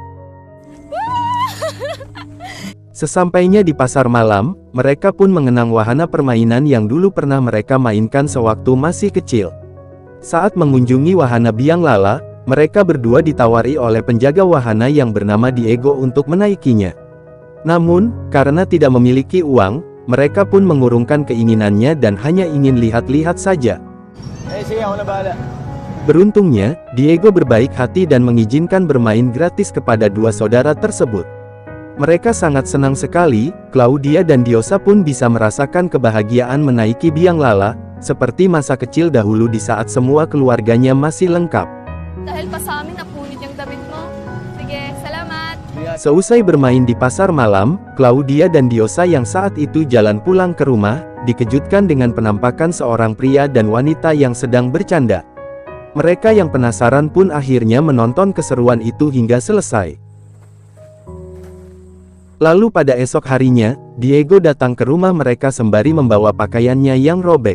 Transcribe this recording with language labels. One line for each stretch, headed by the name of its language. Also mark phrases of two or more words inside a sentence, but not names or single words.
Indonesian: Sesampainya di pasar malam, mereka pun mengenang wahana permainan yang dulu pernah mereka mainkan sewaktu masih kecil. Saat mengunjungi wahana biang lala, mereka berdua ditawari oleh penjaga wahana yang bernama Diego untuk menaikinya. Namun, karena tidak memiliki uang, mereka pun mengurungkan keinginannya dan hanya ingin lihat-lihat saja.
Filipino: Sige, ako na bahala.
Indonesian: Beruntungnya, Diego berbaik hati dan mengizinkan bermain gratis kepada dua saudara tersebut. Mereka sangat senang sekali. Claudia dan Diosa pun bisa merasakan kebahagiaan menaiki biang lala, seperti masa kecil dahulu di saat semua keluarganya masih lengkap.
Filipino: Dahil pa sa amin, napunit yung damit mo. Sige, salamat!
Indonesian: Seusai bermain di pasar malam, Claudia dan Diosa yang saat itu jalan pulang ke rumah, dikejutkan dengan penampakan seorang pria dan wanita yang sedang bercanda. Mereka yang penasaran pun akhirnya menonton keseruan itu hingga selesai. Lalu pada esok harinya, Diego datang ke rumah mereka sembari membawa pakaiannya yang robek.